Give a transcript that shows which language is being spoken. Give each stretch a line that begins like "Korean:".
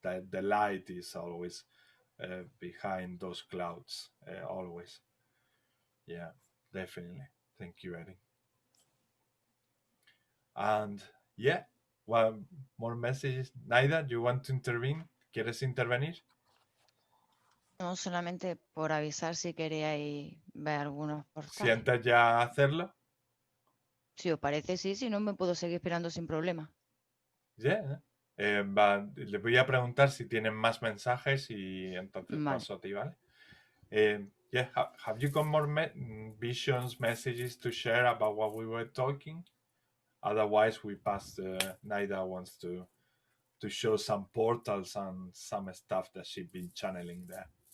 English: That the light is always behind those clouds, always. Yeah, definitely. Thank you, Eddie. And yeah, one more messages. Naida, you want to intervene?
Spanish: ¿Quieres intervenir? No, solamente por avisar si queríais ver algunos portales. ¿Sientes ya hacerlo? Si os parece, sí, si no me puedo seguir esperando sin problema.
English: Yeah.
Spanish: Le voy a preguntar si tienen más mensajes y entonces Vale. paso a ti, ¿vale?
English: Yeah, have you got more visions, messages to share about what we were talking? Otherwise, we pass. Naida wants to show some portals and some stuff that she's been channeling there.